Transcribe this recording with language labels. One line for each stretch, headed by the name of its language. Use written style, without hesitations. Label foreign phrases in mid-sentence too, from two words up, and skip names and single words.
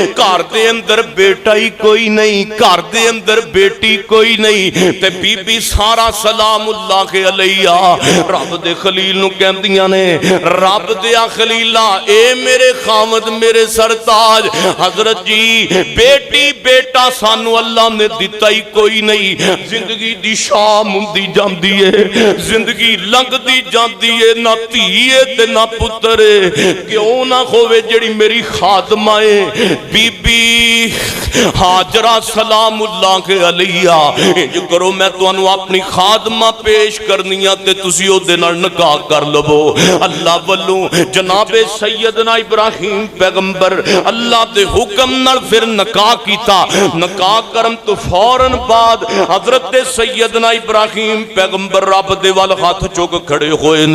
Punjabi: گھر دے اندر بیٹا ہی کوئی نہیں, گھر دے اندر بیٹی کوئی نہیں تے بی بی سارا
Arabic: سلام اللہ علیہ
Punjabi: رب دے خلیل نو کہندیاں نے رب دیا خلیلہ اے میرے خامد میرے سرتاج حضرت جی بیٹی بیٹا سانو اللہ نے دیتا ہی کوئی نہیں. زندگی دی شام ہوندی جاندی ہے, زندگی لنگ دی جاندی ہے, نہ دھیے تے نہ پتر کیوں نہ ہوئے جڑی میری خادمہ ہے بی بی ہاجرہ
Arabic: سلام اللہ علیہ.
Punjabi: انج کرو میں تو انو اپنی خادمہ پیش کرنیاں تے تسی او دے نال نکاح کر لو. اللہ والوں جناب سیدنا ابراہیم پیغمبر اللہ دے حکم نال پھر نکاح کیتا. نکاح کرم تو فوراً بعد حضرت سیدنا ابراہیم پیغمبر رب دے وال ہاتھ چوک کھڑے ہوئے نے.